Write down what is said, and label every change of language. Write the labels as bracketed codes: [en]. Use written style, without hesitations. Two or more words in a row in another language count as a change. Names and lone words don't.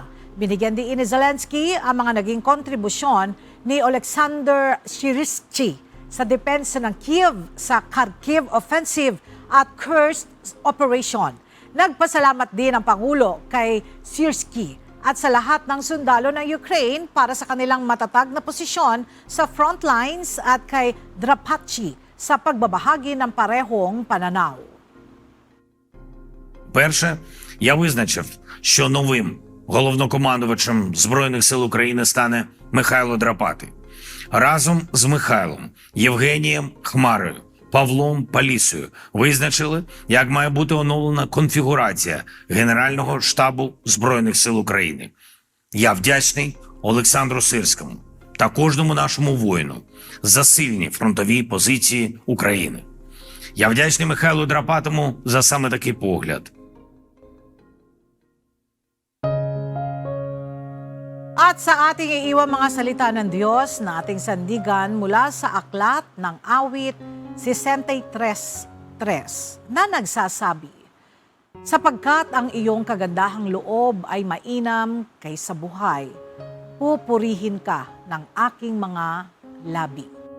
[tl] Binigyan din ni Zelensky ang mga naging kontribusyon ni Oleksandr Syrsky sa depensa ng Kiev sa Kharkiv Offensive at Kursk Operation. Nagpasalamat din ang Pangulo kay Syrsky at sa lahat ng sundalo ng Ukraine para sa kanilang matatag na posisyon sa [en] front lines [tl] at kay Drapatyi sa pagbabahagi ng parehong pananaw. [uk] Перше, я визначив, що новим головнокомандувачем Збройних сил України стане Михайло Драпатий. Разом з Михайлом, Євгенієм Хмарою, Павлом Палісою визначили, як має бути оновлена конфігурація Генерального штабу Збройних сил України. Я вдячний Олександру Сирському та кожному нашому воїну за сильні фронтові позиції України. Я вдячний Михайлу Драпатому за саме такий погляд. [tl] At sa ating iiwan mga salita ng Diyos na ating sandigan mula sa aklat ng awit 63:3 na nagsasabi, sapagkat ang iyong kagandahang loob ay mainam kaysa buhay, pupurihin ka ng aking mga labi.